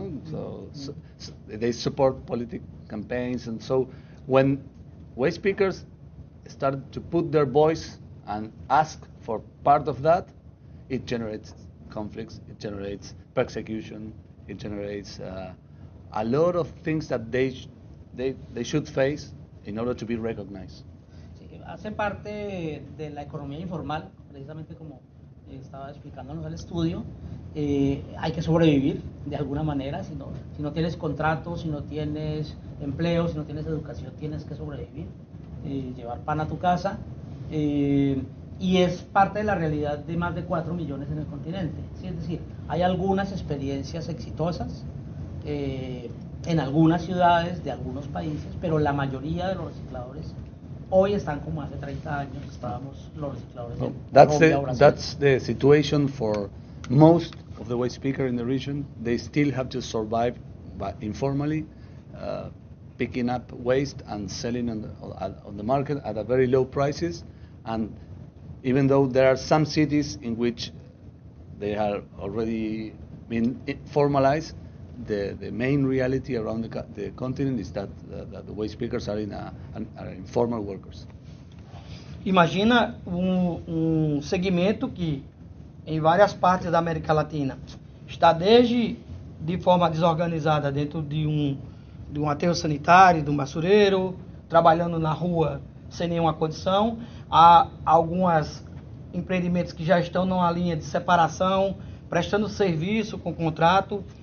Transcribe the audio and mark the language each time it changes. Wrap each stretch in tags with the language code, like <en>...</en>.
<en>So they support political campaigns, and so when waste pickers started to put their voice and ask for part of that, it generates conflicts, it generates persecution, it generates a lot of things that they should face in order to be recognized.</en> <es>Sí, hace parte de la economía informal, precisamente como estaba explicándonos el estudio. Hay que sobrevivir de alguna manera, si no tienes contratos, si no tienes empleo, si no tienes educación, tienes que sobrevivir, llevar pan a tu casa, y es parte de la realidad de más de 4 millones en el continente. ¿Sí? Es decir, hay algunas experiencias exitosas en algunas ciudades de algunos países, pero la mayoría de los recicladores hoy están como hace 30 años estábamos los recicladores en Colombia o Brasil.</es> <en>That's the situation for most of the waste pickers in the region. They still have to survive informally, picking up waste and selling on the market at a very low prices. And even though there are some cities in which they have already been formalized, the main reality around the continent is that the waste pickers are informal workers.</en> <pt>Imagina segmento que em várias partes da América Latina está desde de forma desorganizada dentro de um aterro sanitário, de um basureiro, trabalhando na rua sem nenhuma condição, há alguns empreendimentos que já estão numa linha de separação, prestando serviço com contrato.</pt>